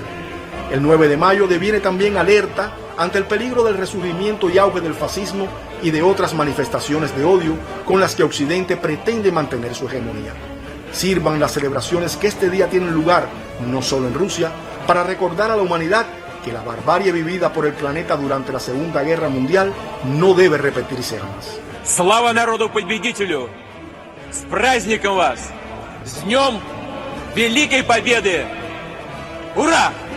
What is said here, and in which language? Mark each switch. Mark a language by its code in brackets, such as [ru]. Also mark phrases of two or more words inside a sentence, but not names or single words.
[es] El 9 de mayo deviene también alerta ante el peligro del resurgimiento y auge del fascismo y de otras manifestaciones de odio con las que Occidente pretende mantener su hegemonía. Sirvan las celebraciones que este día tienen lugar, no solo en Rusia, para recordar a la humanidad que la barbarie vivida por el planeta durante la Segunda Guerra Mundial no debe repetirse jamás. [ru] Слава народу-победителю! С праздником вас! С Днем Великой Победы! Ура!